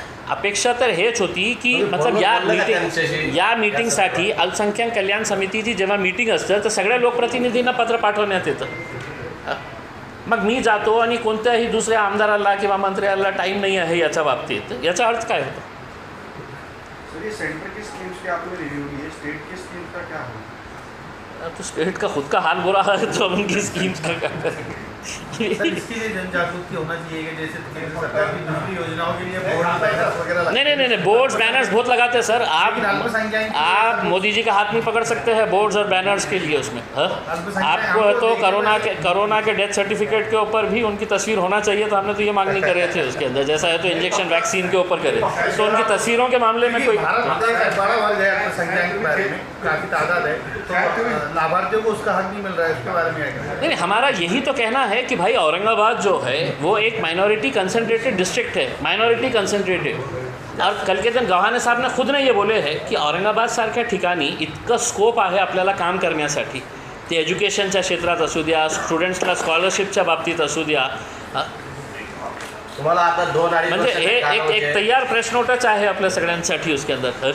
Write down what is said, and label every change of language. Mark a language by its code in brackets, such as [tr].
[mr] अपेक्षा तर हेच होती की मतलब या मीटिंगसाठी अल्पसंख्याक कल्याण समितीची जेव्हा मीटिंग असतं तर सगळ्या लोकप्रतिनिधींना पत्र पाठवण्यात येतं. मग मी जातो आणि कोणत्याही दुसऱ्या आमदाराला किंवा मंत्र्याला टाईम नहीं आहे याच्या बाबतीत, याचा अर्थ काय होतो? [hi] सर ये सेंटर की स्कीम्स की आपने रिव्यू की है, स्टेट की स्कीम्स का क्या होगा? तो स्टेट का खुद का हाल बुरा है तो हम उनकी स्कीम्स का क्या करें? सर इसके लिए जन जागृति होना चाहिए कि जैसे केंद्र सरकार की दूसरी योजनाओं के लिए बोर्ड बैनर्स वगैरह नहीं, बोर्ड्स बैनर्स बहुत लगाते हैं सर। आप मोदी जी का हाथ नहीं पकड़ सकते हैं बोर्ड्स और बैनर्स के लिए उसमें, हाँ? आपको है तो कोरोना के डेथ सर्टिफिकेट के ऊपर भी उनकी तस्वीर होना चाहिए, तो हमने तो ये मांग नहीं करे थे उसके अंदर, जैसा है तो इंजेक्शन वैक्सीन के ऊपर करे, तो उनकी तस्वीरों के मामले में कोई बड़ा वर्ग है अल्पसंख्यक के बारे में, काफी तादाद है, तो लाभार्थियों को उसका हक नहीं मिल रहा है, उसके बारे में क्या कहना है? नहीं, हमारा यही तो कहना है कि भाई औरंगाबाद जो है वो एक माइनॉरिटी कंसंट्रेटेड डिस्ट्रिक्ट है, माइनॉरिटी कंसंट्रेटेड। और कल के दिन गव्हाणे साहेब ने खुद ये बोले है [mr] की औरंगाबाद सारख्या ठिकाणी इतकं स्कोप आहे आपल्याला काम करण्यासाठी, ते एज्युकेशनच्या क्षेत्रात असू द्या, स्टुडंट्सला स्कॉलरशिपच्या बाबतीत असू द्या, तुम्हाला आता 2-2.5 म्हणजे हे वर्षाचा एक कालावधी आहे. तयार प्रश्न नोटच आहे आपल्या सगळ्यांसाठी [hi] उसके अंदर।